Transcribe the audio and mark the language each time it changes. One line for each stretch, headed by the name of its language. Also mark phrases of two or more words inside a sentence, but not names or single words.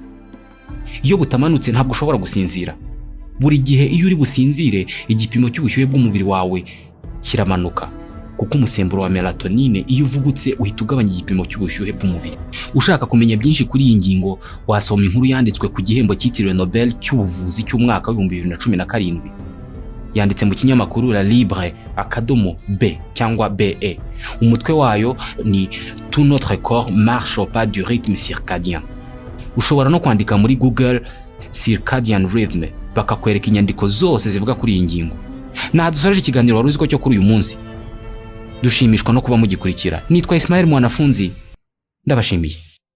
Kinyarwanda: Iyo butamanutse ntabwo ushobora gusinzira. Buri gihe iyo uri businzire igipimo cy'ubushyuhe bw'umubiri wawe kiramanuka, kuko umusemburo wa melatonin iyo uvugutse uhita ugabanya igipimo cy'ubushyuhe bw'umubiri. Ushaka kumenya byinshi kuri iyi ngingo wasoma inkuru yanditswe ku gihembo cyitiriwe Nobel cy'ubuvuzi cy'umwaka wa 2017. Yanditse mu kinyamakuru La Libre B cyangwa BE. Umutwe wayo ni
French: Tout notre corps marche au pas du rythme circadien.
Kinyarwanda: Ushobora no kwandika muri Google
English: circadian rhythm
Kinyarwanda: bakakwereka inyandiko zose zivuga kuri iyi ngingo. Nadusoreje ikiganiro wari uzi ko cyo kuri uyu munsi. Dushimishwa no kuba mugikurikira. Nitwa Ismael Mwanafunzi. Ndabashimiye.